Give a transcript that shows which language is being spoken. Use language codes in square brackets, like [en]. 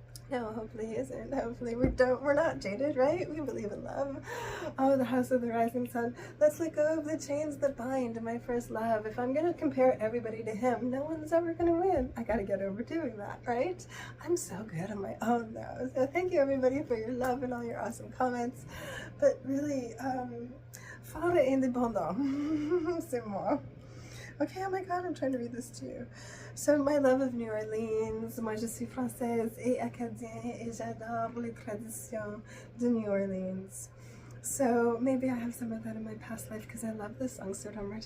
[en] No, hopefully he isn't. Hopefully we're not jaded, right? We believe in love. Oh, the House of the Rising Sun. Let's let go of the chains that bind my first love. If I'm going to compare everybody to him, no one's ever going to win. I got to get over doing that, right? I'm so good on my own, though. So thank you, everybody, for your love and all your awesome comments. But really, [fr] fort indépendant, c'est moi. [en] Okay, oh my god, I'm trying to read this to you. So, my love of New Orleans. [fr] Moi, je suis française et acadienne et j'adore les traditions de New Orleans. [en] So, maybe I have some of that in my past life because I love this song so much.